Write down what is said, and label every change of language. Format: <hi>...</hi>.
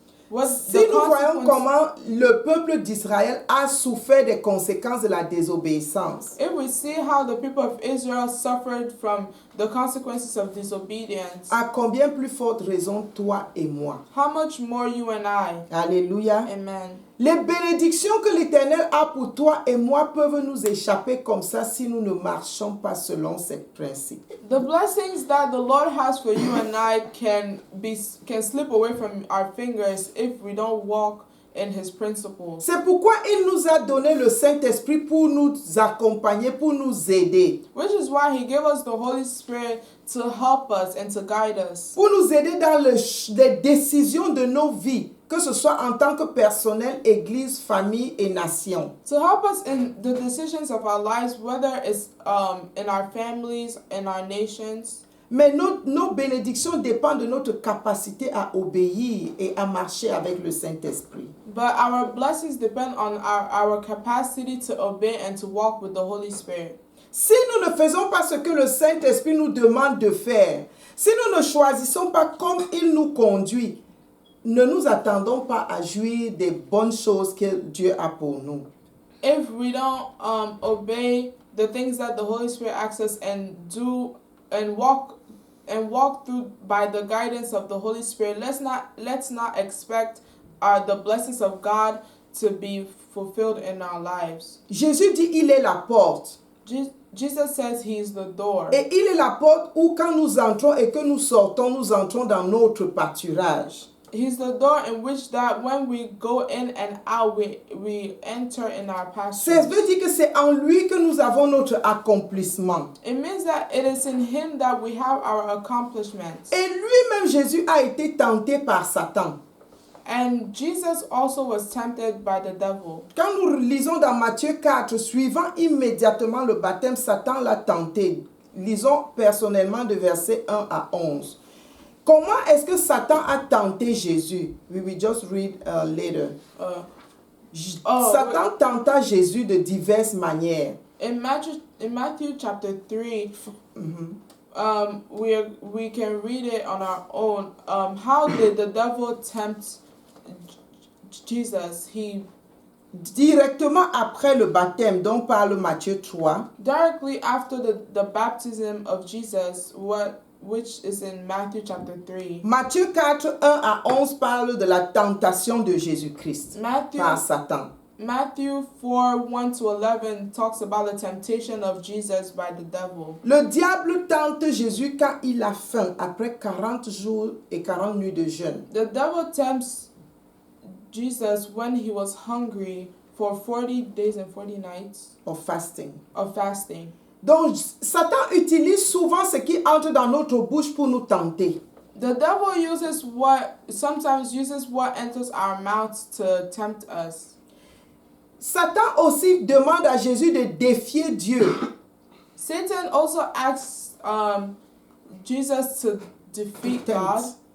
<fr>Si nous voyons comment le peuple d'Israël a souffert des conséquences de la désobéissance,</fr> <en>if we see how the people of Israel suffered from the consequences of disobedience,</en> <fr>à combien plus forte raison toi et moi?</fr> <en>how much more you and I?</en> <fr>Alléluia. Amen. Les bénédictions que l'Éternel a pour toi et moi peuvent nous échapper comme ça si nous ne marchons pas selon ces principes.</fr> <en>The blessings that the Lord has for you and I can slip away from our fingers if we don't walk in His principles.</en> <fr>C'est pourquoi il nous a donné le Saint-Esprit pour nous accompagner, pour nous aider.</fr> <en>Which is why He gave us the Holy Spirit to help us and to guide us.</en> <fr>Pour nous aider dans les décisions de nos vies, que ce soit en tant que personnel, église, famille et nation.</fr> <en>To help us in the decisions of our lives, whether it's in our families, in our nations.</en> <fr>Mais nos bénédictions dépendent de notre capacité à obéir et à marcher avec le Saint-Esprit.</fr> <en>But our blessings depend on our capacity to obey and to walk with the Holy Spirit.</en> <fr>Si nous ne faisons pas ce que le Saint-Esprit nous demande de faire, si nous ne choisissons pas comme il nous conduit, ne nous attendons pas à jouir des bonnes choses que Dieu a pour nous.</fr> <en>If we don't obey the things that the Holy Spirit asks us and do and walk through by the guidance of the Holy Spirit, let's not expect the blessings of God to be fulfilled in our lives.</en> <fr>Jésus dit il est la porte.</fr> <en>Jesus says He is the door.</en> <fr>Et il est la porte où quand nous entrons et que nous sortons, nous entrons dans notre pâturage.</fr> <en>He's the door in which that when we go in and out, we enter in our pasture.</en> <fr>Ça veut dire que c'est en lui que nous avons notre accomplissement.</fr> <en>It means that it is in Him that we have our accomplishments.</en> <fr>Et lui-même, Jésus, a été tenté par Satan.</fr> <en>And Jesus also was tempted by the devil.</en> <fr>Quand nous lisons dans Matthieu 4, suivant immédiatement le baptême, Satan l'a tenté. Lisons personnellement de versets 1 à 11. Comment est-ce que Satan a tenté Jésus?</fr> <en>We will just read later.</en> <fr>Satan tenta Jésus de diverses manières.</fr> <en>In Matthew chapter 3, we can read it on our own. How did the devil tempt Jesus?</en> <fr>Directement après le baptême dont parle Matthieu 3.</fr> <en>Directly after the baptism of Jesus, which is in Matthew chapter 3.</en> <fr>Matthieu 4, 1 à 11 parle de la tentation de Jésus-Christ par Satan.</fr> <en>Matthew 4, 1 to 11 talks about the temptation of Jesus by the devil.</en> <fr>Le diable tente Jésus quand il a faim, après 40 jours et 40 nuits de jeûne.</fr> <en>The devil tempts Jesus when he was hungry for 40 days and 40 nights of fasting.</en> <fr>Donc, Satan utilise souvent ce qui entre dans notre bouche pour nous tenter.</fr> <en>The devil sometimes uses what enters our mouths to tempt us.</en> <fr>Satan aussi demande à Jésus de défier Dieu.</fr> <en>Satan also asks Jesus to defeat God.</en>